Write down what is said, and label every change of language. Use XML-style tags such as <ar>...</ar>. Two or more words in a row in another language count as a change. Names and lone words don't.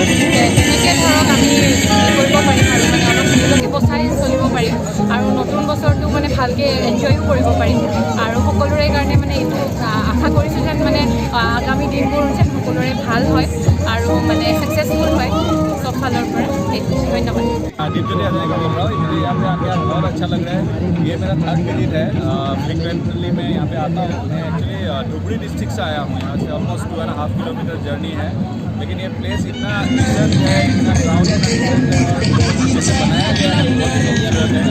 <as>তেনেকৈ ধৰক আমি কৰিব পাৰিম আৰু মানে অলপ নিজকে বচাই চলিব পাৰিম, আৰু নতুন বছৰটো মানে ভালকৈ এনজয়ো কৰিব পাৰিম। আৰু সকলোৰে কাৰণে মানে এইটো আশা কৰিছোঁ যেন মানে আগামী দিনবোৰ যেন সকলোৰে ভাল হয় আৰু মানে ছাকচেছফুল হয়</as> <hi>सब फालर पर। धन्यवाद। दीपज्योति हजरिका बोल रहा हूँ। इसलिए यहाँ पे आके आज बहुत अच्छा लग रहा है। ये मेरा</hi> <en>third visit</en> <hi>है। फ्रिक्वेंटली मैं यहाँ पे आता हूँ। मैं एक्चुअली धुबरी डिस्ट्रिक्ट से आया हूँ। यहाँ से</hi> <en>almost 2.5 kilometer journey</en> <hi>है, लेकिन ये प्लेस इतना डिसेंट है, इतना क्राउड जैसे बनाया गया है, बहुत ही खूबसूरत है।</hi>